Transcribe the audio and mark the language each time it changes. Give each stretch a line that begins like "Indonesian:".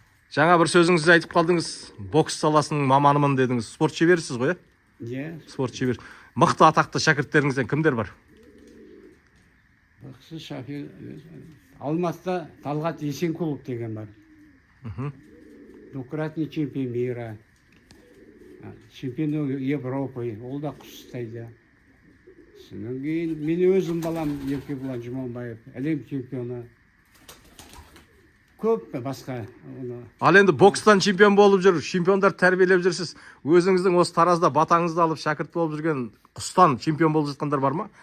Kazakh: Жаңа бір сөзіңізді айтып қалдыңыз. Бокс саласының маманымын дедіңіз. Спорт шеберісіз ғой, Иә. Спорт шебер. Мықты атақты шәкірттеріңізден кімдер бар? Бақсы шәкір Алматыда Талғат Есенқұлов деген бар.
Russian: Двукратный чемпион мира. Чемпион Европы.
Kazakh: Ол да құс ұстайды. Сонан кейін мен өзім балам Еркебұлан Жұманбаев, әлем чемпионы. Көп басқа. Ал енді бокстан чемпион болып жүр, чемпиондар тәрбиелеп жүрсіз. Өзіңіздің осы Таразда батаңызды алып шәкірт болып жүрген құстан чемпион болып жатқандар бар ма?